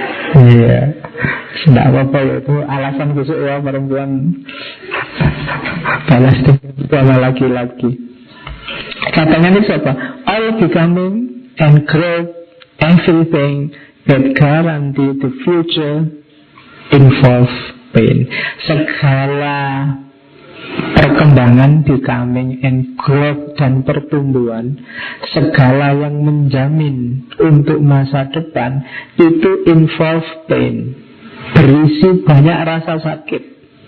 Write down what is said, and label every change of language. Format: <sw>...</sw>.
<id>Iya, tidak apa-apa ya, itu alasan khusus ya perempuan balas sama laki-laki. Katanya ini siapa?</id> <en>All becoming and grow everything that guarantee the future involve pain.</en> <id>Segala perkembangan,</id> <en>becoming and growth</en> <id>dan pertumbuhan, segala yang menjamin untuk masa depan itu</id> <en>involve pain,</en> <id>berisi banyak rasa sakit.</id>